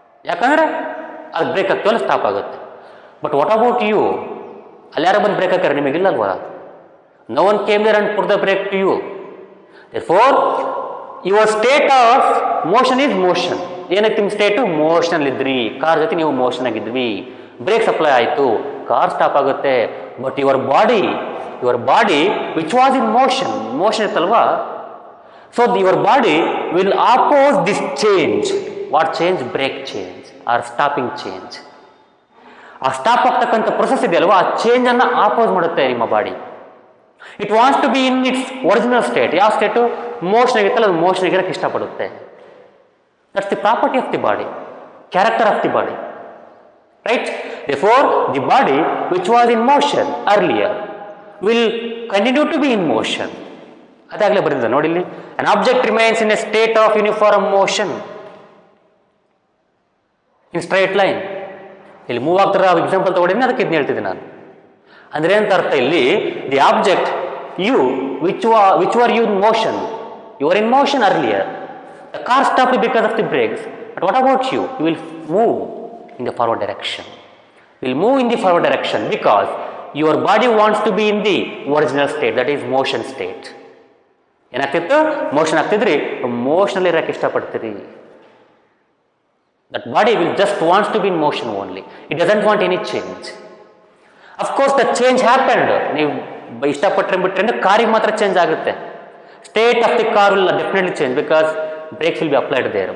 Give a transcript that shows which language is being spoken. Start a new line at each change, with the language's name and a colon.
Kannada: ಯಾಕಂದ್ರೆ ಅದು break ಹಾಕ್ತೀವಲ್ಲ stop ಆಗುತ್ತೆ.
English: But what about you?
Kannada: ಅಲ್ಲಿ ಯಾರೋ ಬಂದು ಬ್ರೇಕ್ ಹಾಕ್ಯಾರ, ನಿಮಗಿಲ್ಲಲ್ವಾ?
English: No one came there and put the brake to you. Therefore your state of motion is motion.
Kannada: ಏನಕ್ಕೆ ನಿಮ್ಮ ಸ್ಟೇಟು? ಮೋಷನ್ ಇದ್ರಿ, ಕಾರ್ ಜೊತೆ ನೀವು ಮೋಷನ್ ಆಗಿದ್ವಿ, ಬ್ರೇಕ್ಸ್ ಅಪ್ಲೈ ಆಯಿತು, ಕಾರ್ ಸ್ಟಾಪ್ ಆಗುತ್ತೆ.
English: But your body which was in motion ಇತ್ತಲ್ವಾ? So your body will oppose this change. What change? Brake change or stopping change.
Kannada: ಆ stop ಆಗ್ತಕ್ಕಂಥ process ಇದೆಯಲ್ವಾ, ಆ ಚೇಂಜನ್ನು ಆಪೋಸ್ ಮಾಡುತ್ತೆ ನಿಮ್ಮ body.
English: It wants to be in its original state.
Kannada: ಯಾವ state? Motion ಆಗಿತ್ತಲ್ಲ, ಅದು motion ಆಗಿರೋಕ್ಕೆ ಇಷ್ಟಪಡುತ್ತೆ.
English: That's the property of the body, character of the body, right? Therefore the body which was in motion earlier will continue to be in motion.
Kannada: ಅದಾಗಲೇ ಬರೆದಿದೆ ನೋಡಿ ಇಲ್ಲಿ.
English: An object remains in a state of uniform motion in straight line.
Kannada: ಇಲ್ಲಿ move ಆಗ್ತಾರ example ತಗೊಂಡಿದ್ದೀನಿ, ಅದಕ್ಕೆ ಇದನ್ನ ಹೇಳ್ತಿದ್ದೀನಿ ನಾನು. ಅಂದ್ರೆ ಅಂತ ಅರ್ಥ ಇಲ್ಲಿ,
English: The object you which were you in motion You were in motion earlier. The car stopped because of the brakes. But what about you? You will move in the forward direction. You will move in the forward direction because your body wants to be in the original state, that is motion state.
Kannada: ಏನಾಗ್ತಿತ್ತು? Motion ಆಗ್ತಿದ್ರಿ, ಮೋಷನಲ್ಲಿ ಇರೋಕ್ಕೆ ಇಷ್ಟಪಡ್ತೀರಿ.
English: That body will just wants to be in motion only. It doesn't want any change. Of course, the change happened.
Kannada: ನೀವು ಇಷ್ಟಪಟ್ಟರೆ ಬಿಟ್ಟರೆ ಕಾರಿಗೆ ಮಾತ್ರ change ಆಗುತ್ತೆ.
English: State of the car will definitely change because brakes will be applied there.